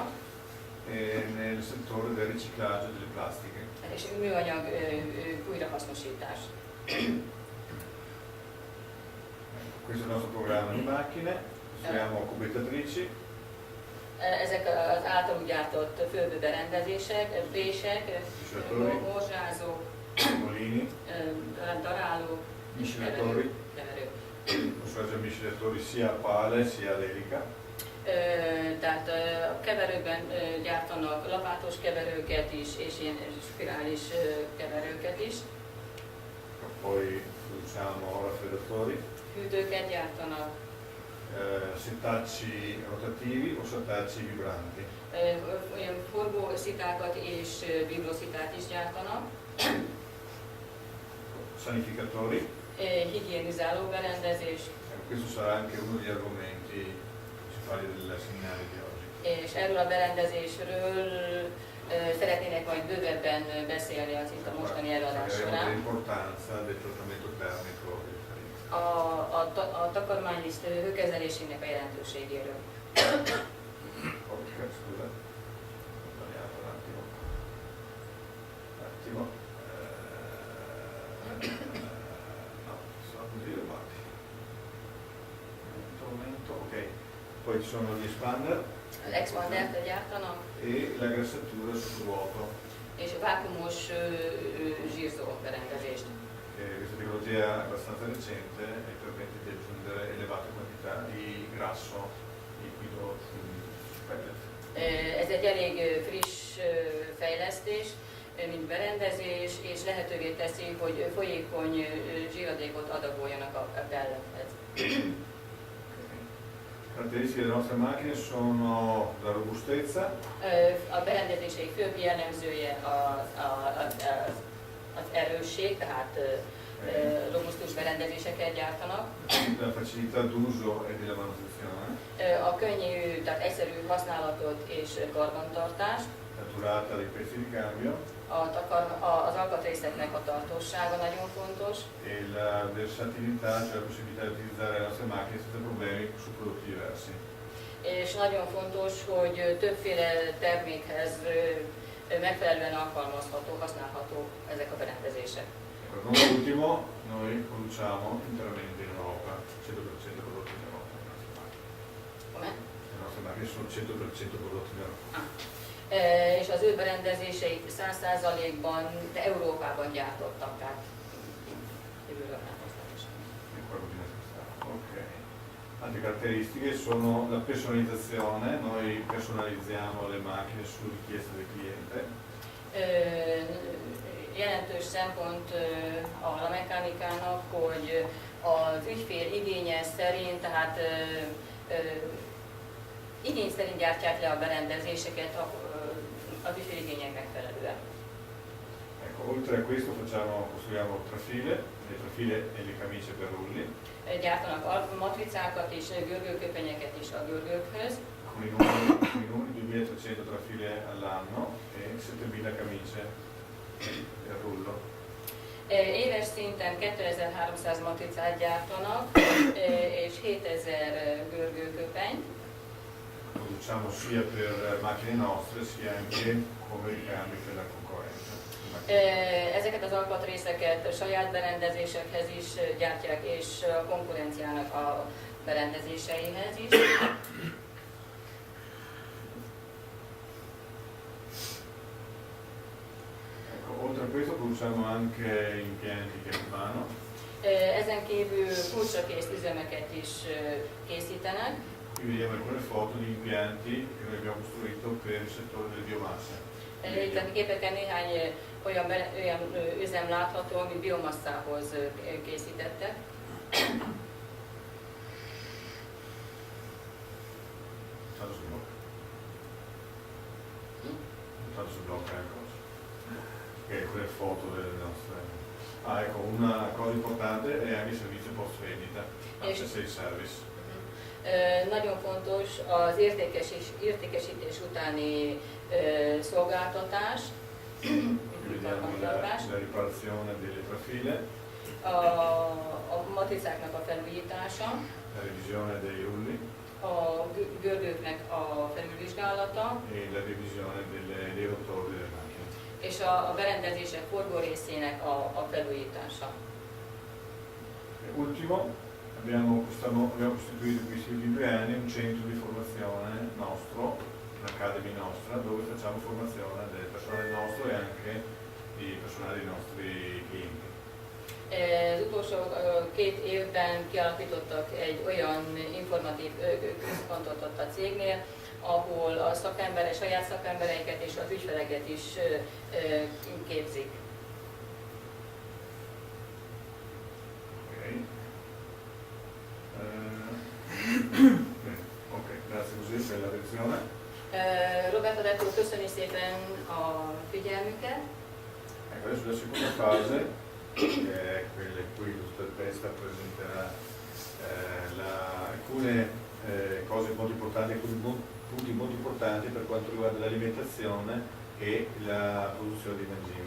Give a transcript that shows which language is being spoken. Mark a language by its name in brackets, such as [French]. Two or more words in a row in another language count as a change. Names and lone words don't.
[Italian] e nel settore del riciclaggio delle plastiche. [Hungarian] és műanyag újrahasznosítás. [Italian] Questo è il nostro programma di macchine, usiamo cubettatrici. [Hungarian] Ezek az általunk gyártott fölberendezések, vések, morzsázók, [Italian] molini, [Hungarian] darálók, [Italian] miscelatori. Sono miscelatori sia a pale sia a lelica. [Hungarian] Tehát a keverőkben gyártanak lapátos keverőket is, és ilyen spirális keverőket is. [Italian] Poi usiamo raffreddatori. [Hungarian] Hűtőket gyártanak. [Italian] Setacci rotativi o setacci vibranti. [Hungarian] Olyan forgószitákat és vibroszitát is gyártanak. [Italian] Sanificatori. [Hungarian] Higienizáló berendezés. [Italian] Questo sarà anche uno degli argomenti principali del seminario di oggi. [Hungarian] És erről a berendezésről szeretnének majd bővebben beszélni az itt a mostani előadás során. A takarmányliszt hőkezelésének a jelentőségéről. [Italian] Poi ci sono gli expander. [Hungarian] Az expandert gyártanak. [Italian] E la grassatura sottovuoto. [Hungarian] És vákumos zsírzó berendezést. [Italian] Questa tecnologia è abbastanza recente e permette di aggiungere elevate quantità di grasso liquido sul pellet. [Hungarian] Ez egy elég friss fejlesztés, mint berendezés, és lehetővé teszi, hogy folyékony zsíradékot adagoljanak a pellethez. [Italian] Caratteristiche delle nostre macchine sono la robustezza. [Hungarian] A berendezései főbb jellemzője az erősség, tehát robusztus berendezéseket gyártanak. [Italian] La facilità d'uso e della manutenzione. [Hungarian] A könnyű, tehát egyszerű használatot és karbantartást. [Italian] La durata dei pezzi di cambio. [Hungarian] Az alkatrészeknek a tartósága nagyon fontos. [Italian] E la versatilità, cioè la possibilità di utilizzare le nostre macchine senza problemi su prodotti diversi. [Hungarian] És nagyon fontos, hogy többféle termékhez megfelelően alkalmazható, használható ezek a berendezések. [Italian] Ecco, non ultimo, noi produciamo interamente in Europa, 100% prodotti in Europa. Com'è? Le nostre macchine sono 100% prodotte in Europa. [Hungarian] És az ő berendezéseit 100%-ban Európában gyártottak, tehát kívülről nem hoztak is. [Italian] Ok. Altre caratteristiche sono la personalizzazione, noi personalizziamo le macchine su richiesta del cliente. [Hungarian] Jelentős szempont a mechanikának, hogy az ügyfél igénye szerint, tehát igény szerint gyártják le a berendezéseket az ügyfél igények megfelelően. [Italian] Ecco, oltre a questo costruiamo trafile, le trafile e le camicie per rulli. [Hungarian] Gyártanak matricákat és görgőköpenyeket is a görgőkhöz. [Italian] Con i numeri 2300 trafile all'anno e 7000 camicie per rullo. [Hungarian] Éves szinten 2300 matricát gyártanak és 7000 görgőköpenyt. [Italian] Produciamo sia per macchine nostre sia anche come ricambi per la concorrenza. [Hungarian] Ezeket az alkatrészeket saját berendezésekhez is gyártják, és a konkurenciának a berendezéseihez is. [Italian] Ecco, oltre a questo produciamo anche impianti che mano. [Hungarian] Ezen kívül kulcsakész üzemeket is készítenek. [Italian] Qui vediamo alcune foto di impianti che noi abbiamo costruito per il settore delle biomasse. [Hungarian] Itt a képeken néhány olyan üzem látható, ami biomasszához készítettek. [Italian] Tanto si blocca ecco. Quelle foto delle nostre. Ah, ecco, una cosa importante è anche il servizio post vendita, anche [English] sales service. [Hungarian] Nagyon fontos az értékesítés utáni szolgáltatás, [Italian] La riparazione delle trafile, [Hungarian] a matricáknak a felújítása, [Italian] la revisione dei rulli [Hungarian] a görgőknek a felülvizsgálata, [Italian] e la revisione dei rotori delle macchine. [Hungarian] és a berendezések forgórészének a felújítása. [Italian] Ultimo, abbiamo costituito in questi ultimi 2 anni un centro di formazione nostro, un'academy nostra, dove facciamo formazione del personale nostro e anche di personale dei nostri clienti. [Hungarian] Az utolsó 2 évben kialakítottak egy olyan informatív központot ott a cégnél, ahol a saját szakembereiket és az ügyfeleket is képzik. [Italian] Ok, grazie così per l'attenzione. Roberto Detto, [Hungarian] köszöni szépen a figyelmüket. [Italian] Ecco, adesso la seconda fase, che è quella in cui il dottor Testa presenterà alcune cose molto importanti, alcuni punti molto importanti per quanto riguarda l'alimentazione e la produzione di mangimi.